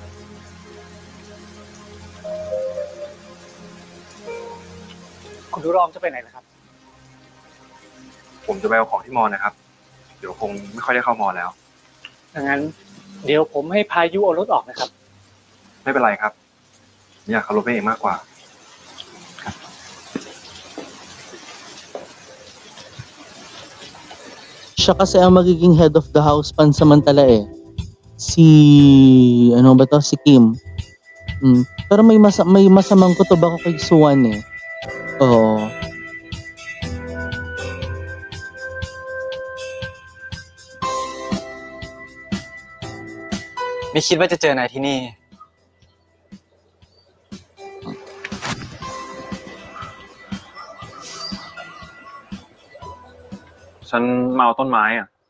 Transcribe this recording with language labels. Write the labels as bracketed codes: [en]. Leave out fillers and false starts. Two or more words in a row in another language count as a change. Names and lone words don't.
[th] คุณรอมจะไปไหนนะครับ ผมจะไปเอาของที่มอนะครับ เดี๋ยวคงไม่ค่อยได้เข้ามอแล้ว ดังนั้นเดี๋ยวผมให้พายุเอารถออกนะครับ ไม่เป็นไรครับอยากขับรถไปเองมากกว่า [tl] Siya kasi ang magiging [en] head of the house [tl] pansamantala eh. Ano ba to? Si Kim. Pero may masamang kutob ako kay Suwan eh. Oo. [th] ไม่คิดว่าจะเจอนายที่นี่ ฉันมาเอาต้นไม้อ่ะ